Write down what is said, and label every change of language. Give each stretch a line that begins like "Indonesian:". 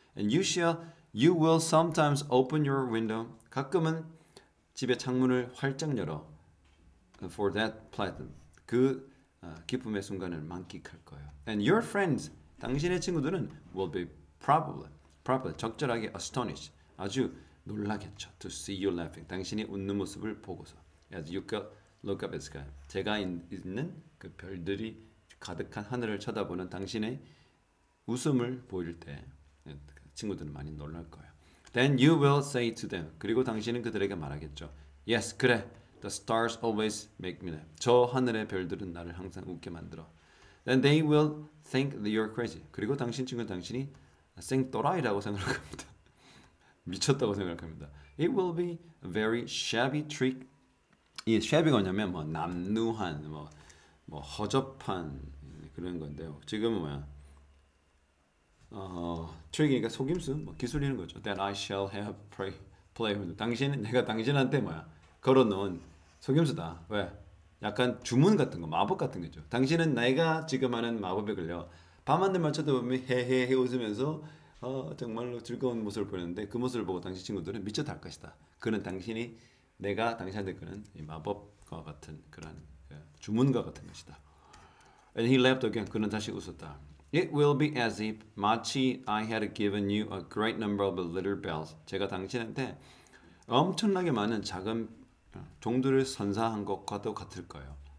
English: And you will sometimes open your window.
Korean: 가끔은 집의 창문을 활짝 열어.
English: For that pleasant.
Korean: 그 기쁨의 순간을 만끽할 거예요.
English: And your friends,
Korean: 당신의 친구들은
English: will be probably
Korean: 적절하게
English: astonished.
Korean: 아주 놀라겠죠.
English: To see you laughing.
Korean: 당신이 웃는 모습을 보고서.
English: As you look up at the sky.
Korean: 제가 있는 그 별들이 가득한 하늘을 쳐다보는 당신의 웃음을 보일 때 친구들은 많이 놀랄 거예요.
English: Then you will say to them.
Korean: 그리고 당신은 그들에게 말하겠죠.
English: Yes,
Korean: 그래.
English: The stars always make me laugh.
Korean: 저 하늘의 별들은 나를 항상 웃게 만들어.
English: Then they will think that you're crazy.
Korean: 그리고 당신이 생또라이라고 생각할 겁니다. 미쳤다고 생각합니다.
English: It will be a very shabby trick.
Korean: 이 shabby가 뭐냐면 남루한 허접한 그런 건데요. 지금은 뭐야? 트릭이니까 속임수, 기술이는 거죠.
English: That I shall have play.
Korean: 내가 당신한테 걸어놓은 속임수다. 왜? 약간 주문 같은 거, 마법 같은 거죠. 당신은 내가 지금 하는 마법에 걸려 밤하늘만 쳐다보면 헤헤헤 웃으면서 정말로 즐거운 모습을 보이는데 그 모습을 보고 당신 친구들은 미쳤다 할 것이다. 그는 내가 당신한테 그런 마법과 같은 그런 주문과 같은 것이다.
English: And he laughed again.
Korean: 그는 다시 웃었다.
English: It will be as if
Korean: 마치
English: I had given you a great number of little bells.
Korean: 제가 당신한테 엄청나게 많은 작은 종들을 선사한 것과도 같을 거예요.